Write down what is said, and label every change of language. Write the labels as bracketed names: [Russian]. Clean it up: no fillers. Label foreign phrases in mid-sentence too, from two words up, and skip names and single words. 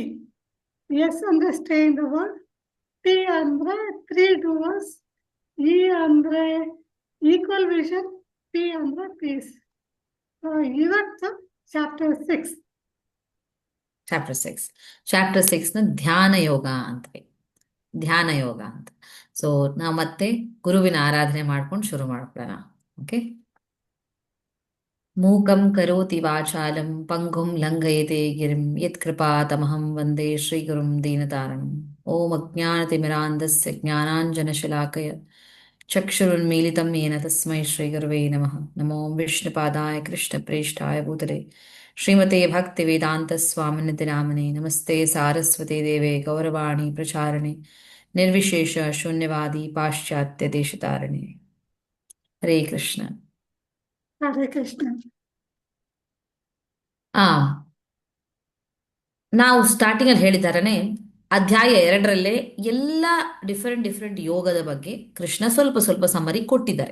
[English] ಎಸ್ ಅಂದ್ರೆ stay in the world, T ಅಂದ್ರೆ 3 ಡೂವರ್ಸ್, E ಅಂದ್ರೆ equal vision, P ಅಂದ್ರೆ ಪೀಸ್. [Kannada] ಇವತ್ತು ಚಾಪ್ಟರ್ 6. ಚಾಪ್ಟರ್ 6ನ ಧ್ಯಾನ ಯೋಗ ಅಂತೀವಿ. ಧ್ಯಾನ ಯೋಗ ಅಂತ. ಸೊ ನಾವು ಮತ್ತೆ ಗುರುವಿನ ಆರಾಧನೆ ಮಾಡ್ಕೊಂಡು ಶುರು ಮಾಡ್ಕೊಳ್ಳೋಣ. ಓಕೆ. [Sanskrit] ಮೂಕಂ ಕರೋತಿ ವಾಚಾಲಂ ಪಂಗುಂ ಲಂಘಯತೆ ಗಿರಿಂ ಯತ್ಕೃಪಾತಮಹಂ ವಂದೇ ಶ್ರೀಗುರುಂ ದೀನತಾರಣಂ. ಓಂ ಅಜ್ಞಾನತಿಮಿರಾಂಧಸ್ಯ ಜ್ಞಾನಾಂಜನಶಲಾಕಯ ಚಕ್ಷುರುನ್ಮೀಲಿತಂ ಯೇನ ತಸ್ಮೈ ಶ್ರೀಗುರವೇ ನಮಃ. ನಮೋ ವಿಷ್ಣುಪಾದಾಯ ಕೃಷ್ಣಪ್ರೇಷ್ಠಾಯ ಭೂತಲೆ ಶ್ರೀಮತೆ ಭಕ್ತಿ ವೇದಾಂತ ಸ್ವಾಮಿನಿತಿ ನಾಮನೆ. ನಮಸ್ತೆ ಸಾರಸ್ವತಿ ದೇವೆ ಗೌರವಾಣಿ ಪ್ರಚಾರಣೆ ನಿರ್ವಿಶೇಷ ಶೂನ್ಯವಾದಿ ಪಾಶ್ಚಾತ್ಯ ದೇಶತಾರಣೆ. ಹರೇ ಕೃಷ್ಣ. ಹರೇ ಕೃಷ್ಣ. [Kannada] ಆ ನಾವು ಸ್ಟಾರ್ಟಿಂಗ್ ಅಲ್ಲಿ ಹೇಳಿದಾರನೆ ಅಧ್ಯಾಯ 2ರಲ್ಲೇ ಎಲ್ಲ ಡಿಫರೆಂಟ್ ಯೋಗದ ಬಗ್ಗೆ ಕೃಷ್ಣ ಸ್ವಲ್ಪ ಸ್ವಲ್ಪ ಸಮ್ಮರಿ ಕೊಟ್ಟಿದ್ದಾರೆ.